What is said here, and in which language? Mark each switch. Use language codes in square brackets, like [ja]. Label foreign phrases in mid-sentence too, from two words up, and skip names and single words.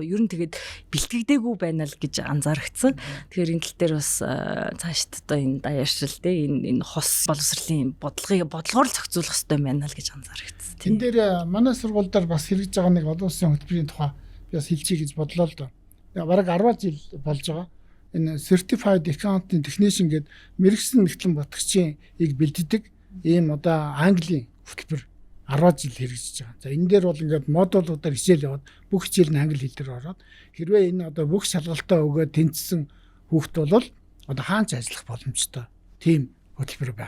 [mn] Ер нь тэгээд бэлтгэдэггүй байна л гэж анзаарчихсан. Тэгэхээр энэ тал дээр бас цаашд одоо энэ даяаршил энэ хос боловсролын бодлогоор л зохицуулах хэрэгтэй байна л гэж анзаарчихсан. Тэн дээр манай сургууль дээр бас хэрэгж байгаа нэг олон улсын хөтөлбөрийн тухай би бас хэлчихье гэж бодлоо л доо. Бараг 10 жил болж байгаа. Энэ [en] certified accounting technician [mn] гэдэг мэргэжсэн нэгтлэн батгчийн бэлддэг ийм одоо Английн хөтөлбөр 10 жил хэрэгжиж байгаа. За энэ дээр бол ингээд модулуудаар хичээл яваад бүх хичээл нь англи хэл дээр ороод хэрвээ энэ одоо бүх шалгалтаа өгөөд тэнцсэн хүүхд бол одоо хаанч ажиллах боломжтой тийм хөтөлбөр байна.